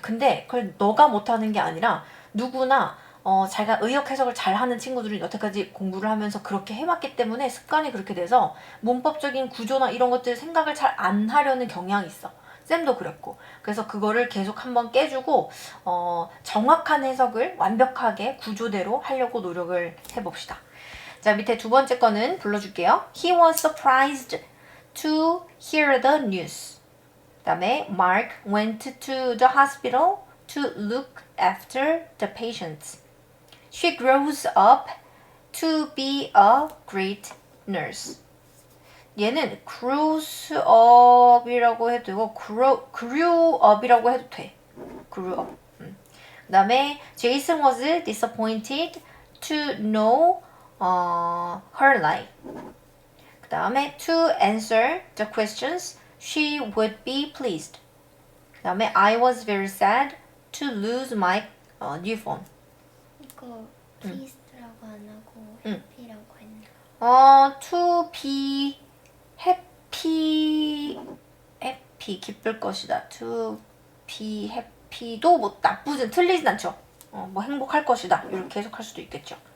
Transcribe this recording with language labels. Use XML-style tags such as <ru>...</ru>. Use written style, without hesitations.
<ko>근데 그걸 너가 못하는 게 아니라 누구나 자기가 의역 해석을 잘하는 친구들은 여태까지 공부를 하면서 그렇게 해왔기 때문에 습관이 그렇게 돼서 문법적인 구조나 이런 것들 생각을 잘 안 하려는 경향이 있어. 쌤도 그랬고. 그래서 그거를 계속 한번 깨주고 정확한 해석을 완벽하게 구조대로 하려고 노력을 해봅시다. 자, 밑에 두 번째 거는 불러줄게요.</ko> <en>He was surprised to hear the news.</en> <ko>그다음에</ko> <en>Mark went to the hospital to look after the patients. She grows up to be a great nurse.</en> <ko>얘는 grows up이라고 해도 되고 grew up이라고 해도 돼.</ko> <en>grew up.</en> <ko>그 다음에</ko> <en>Jason was disappointed to know her life.</en> <ko>그 다음에</ko> <en>to answer the questions, she would be pleased.</en> <ko>그 다음에</ko> <en>I was very sad to lose my new phone.</en> <ko>이거 pleased라고 안 하고 응. happy라고 했나?</ko> <en>to be happy</en> <ko>기쁠 것이다.</ko> <en>to be happy</en> <ko>도 뭐 나쁘진 틀리진 않죠. 뭐 행복할 것이다. 이렇게 해석할 수도 있겠죠.</ko>